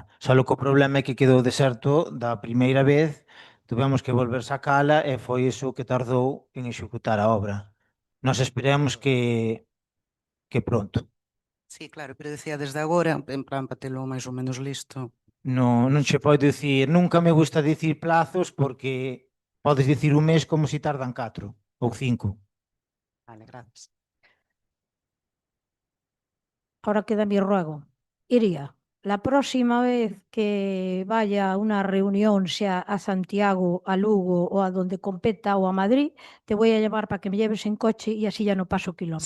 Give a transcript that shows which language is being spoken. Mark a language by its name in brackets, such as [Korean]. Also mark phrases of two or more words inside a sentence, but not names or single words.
[Galician] Só que o problema é que quedou deserto da primeira vez, tuvemos que volver sacala e foi iso que tardou en executar a obra. Nós esperemos que pronto. Sí, claro, pero decía desde agora, en plan, para telo máis ou menos listo. Non che podo dicir, nunca me gusta dicir plazos porque podes dicir un mes como se tardan 4 ou 5. [Spanish] Vale, gracias. Ahora queda mi ruego. Iría, la próxima vez que vaya a una reunión, sea a Santiago, a Lugo o a donde competa o a Madrid, te voy a llevar para que me lleves en coche y así ya no paso kilómetros,